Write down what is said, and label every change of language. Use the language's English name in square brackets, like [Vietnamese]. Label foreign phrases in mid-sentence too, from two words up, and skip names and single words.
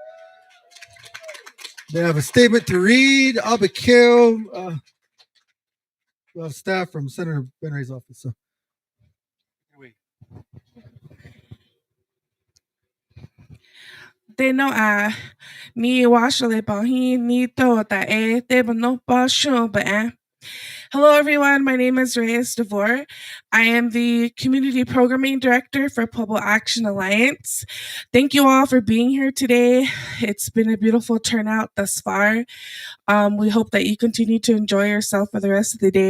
[English] They have a statement to read. Abigail, we'll have staff from Senator Ben Ray's office. So. Teno a ni washale bahi ni to ta e te no pa sho ba. Hello everyone, my name is Reyes DeVore. I am the Community Programming Director for Pueblo Action Alliance. Thank you all for being here today. It's been a beautiful turnout thus far. We hope that you continue to enjoy yourself for the rest of the day.